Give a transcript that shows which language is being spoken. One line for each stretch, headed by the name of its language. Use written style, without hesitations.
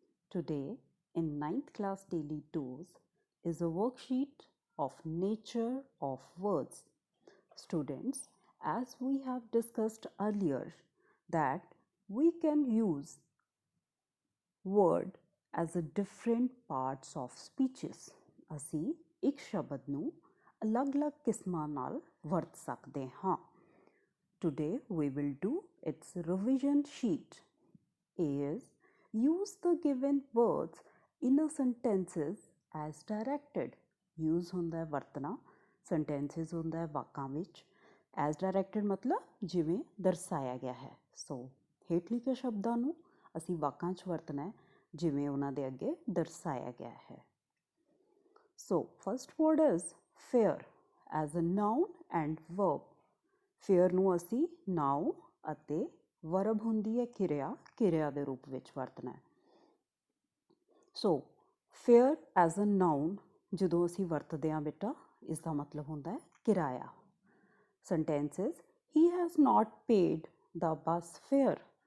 English: Today, in ninth class daily dose, is a worksheet of nature of words. Students, as we have discussed earlier, that we can use word as a different parts of speeches.
Punjabi: ਅਸੀਂ ਇੱਕ ਸ਼ਬਦ ਨੂੰ ਅਲੱਗ-ਅਲੱਗ ਕਿਸਮਾਂ ਨਾਲ ਵਰਤ ਸਕਦੇ ਹਾਂ.
English: Today we will do its revision sheet. A is use the given words in a sentences as directed.
Punjabi: Use ਹੁੰਦਾ ਹੈ ਵਰਤਣਾ, sentences ਹੁੰਦਾ ਹੈ ਵਾਕਾਂ ਵਿੱਚ.
English: As directed
Punjabi: ਮਤਲਬ ਜਿਵੇਂ ਦਰਸਾਇਆ ਗਿਆ ਹੈ. ਸੋ ਹੇਠ ਲਿਖੇ ਸ਼ਬਦਾਂ ਨੂੰ ਅਸੀਂ ਵਾਕਾਂ 'ਚ ਵਰਤਣਾ ਹੈ ਜਿਵੇਂ ਉਹਨਾਂ ਦੇ ਅੱਗੇ ਦਰਸਾਇਆ ਗਿਆ ਹੈ.
English: So first word is fair as a noun and verb.
Punjabi: Fair ਨੂੰ ਅਸੀਂ noun ਅਤੇ verb ਹੁੰਦੀ ਹੈ ਕਿਰਿਆ ਦੇ ਰੂਪ ਵਿੱਚ ਵਰਤਣਾ ਹੈ.
English: So fair as a noun
Punjabi: ਜਦੋਂ ਅਸੀਂ ਵਰਤਦੇ ਹਾਂ ਬੇਟਾ ਇਸ ਦਾ ਮਤਲਬ ਹੁੰਦਾ ਹੈ ਕਿਰਾਇਆ.
English: Sentences he has not paid the bus fare.